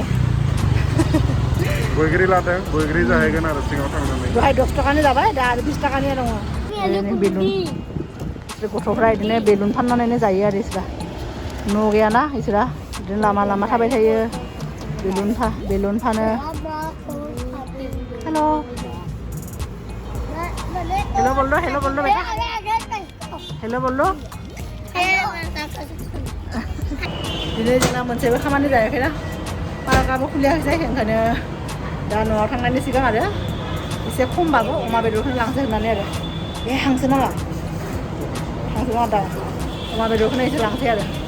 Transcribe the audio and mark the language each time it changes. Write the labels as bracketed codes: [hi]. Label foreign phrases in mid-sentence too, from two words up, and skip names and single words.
[brx] बैग्रि लादों बैग्रि जाहैगोन आरो सिङाव थांनानै दहाय 10 थाखानि जाबाय दा आरो 20 थाखानि दङ बेलुन गथ'फ्रा बिदिनो बेलुन फाननानैनो जायो आरो इसोरा न' गैयाना इसोरा बिदिनो लामा लामा थाबाय थायो बेलुन फानो [hi] हेल' बोल दो बेटा हेल' बोल दो [brx] दिनै जोंना मोनसेबो खामानि जायाखैना पार्कआबो खुलियाखै ओंखायनो दा न'आव थांनायनि सिगां आरो एसे खमबाबो अमा बेदरखौनो लांसै होननानै आरो बे हांसो नामा दा अमा बेदरखौनो एसे लांसै आरो